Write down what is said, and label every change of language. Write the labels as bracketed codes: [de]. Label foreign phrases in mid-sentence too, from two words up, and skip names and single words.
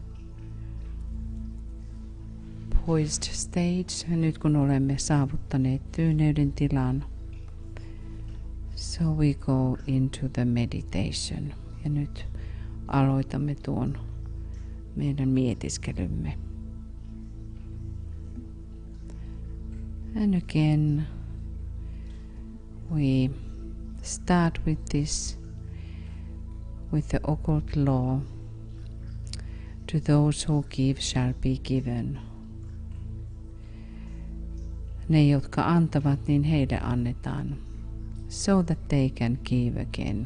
[en] poised stage, [fi] ja nyt kun olemme saavuttaneet tyyneyden tilan, [en] so we go into the meditation. [fi] Ja nyt aloitamme tuon meidän mietiskelymme. [en] And again, we start with this, with the occult law. To those who give shall be given. [fi] Ne, jotka antavat, niin heille annetaan. [en] So that they can give again.